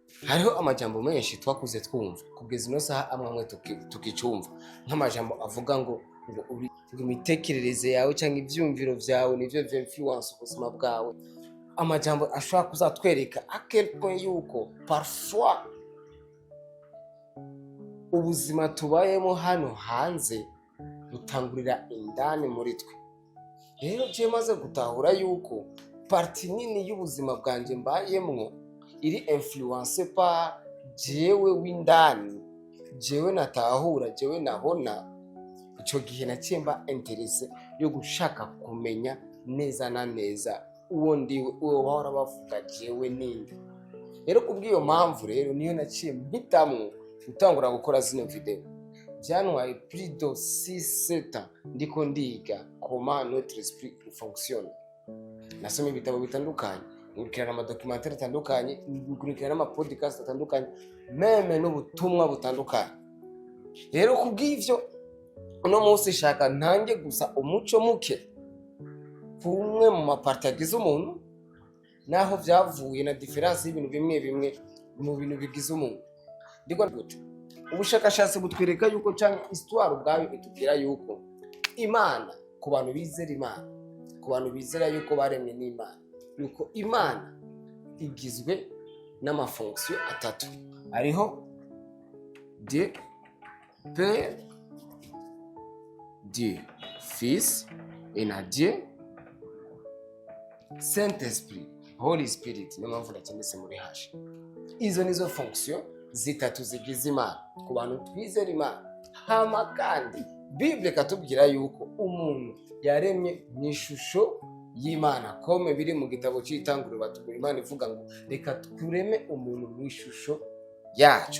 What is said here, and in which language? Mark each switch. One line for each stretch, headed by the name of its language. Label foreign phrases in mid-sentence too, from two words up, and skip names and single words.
Rundi: hariho amajambo menshi twakuze twumva kugeza ino saha amwe tukicumva nk'amajambo avuga ngo uri imitekerereze yawe cyangwa ibyumviro byawe nivyo influence ubuzima bwawe. Amajambo ashobora kuzatwereka
French: à quel point
Rundi: yuko parfois ubuzima tubayemo hano hanze butangurira indani muri twe. Rero je maze gutahura yuko parti nini y'ubuzima bwanje mbayemwo iri
French: influence par
Rundi: jewe w'indani, jewe natahura, jewe nabona, ico gihe nakimba interesse yo gushaka kumenya neza na neza uwo ndiwe, uwo bahora bavuga jewe ninde. Rero kubw'iyo mpamvu rero niyo naciye mpitamwo gutangura gukora zino video. Byantwaye
French: plus de 6-7 ans
Rundi: ndiko ndiga
French: comment notre esprit fonctionne.
Rundi: Nasomye ibitabo bitandukanye, nkurikirana amadocumentaire atandukanye, nkurikirana amapodcast atandukanye, meme n'ubutumwa butandukanye. Rero kubw'ivyo uno munsi shaka ntange gusa umuco muke kumwe mu maparti agize umuntu, naho byavuye na difference y'ibintu bimwe bimwe mu bintu bigize umuntu. Ndiko gute ubushakashatsi butwereka yuko cyangwa histoire ubwayo itubwira yuko Imana, ku bantu bizera Imana, ku bantu bizera yuko baremwe n'Imana, yuko Imana igizwe n'amafonction atatu.
French: Hariho Dieu Père, Dieu Fils et na Dieu Saint-Esprit,
English: Holy Spirit,
Rundi: niyo mpamvu nakindese muri hashi. Izo nizo fonction zitatu zigize Imana ku bantu twizera Imana. Hama kandi Bible katubwira yuko umuntu yaremye n'ishusho y'Imana, kome biri mu gitabo cy'Itanguriro batubwira Imana ivuga ngo reka tureme umuntu mu ishusho yacu.